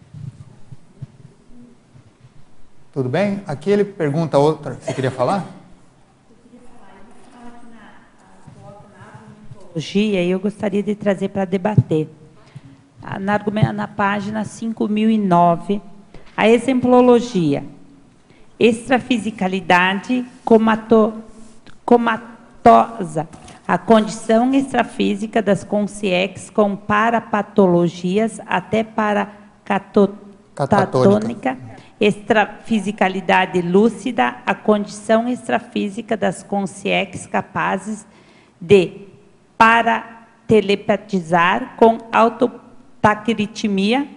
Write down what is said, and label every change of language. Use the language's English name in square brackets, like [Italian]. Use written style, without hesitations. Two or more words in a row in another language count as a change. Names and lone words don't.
[Portuguese] Tudo bem? Aqui ele pergunta outra. Você queria falar? Eu gostaria de trazer para debater. Na página 5009, a exemplologia. Extrafisicalidade comatosa. A condição extrafísica das consciex com parapatologias até para catatônica. Extrafisicalidade lúcida, a condição extrafísica das consciex capazes de paratelepatizar com autotaquiritmia.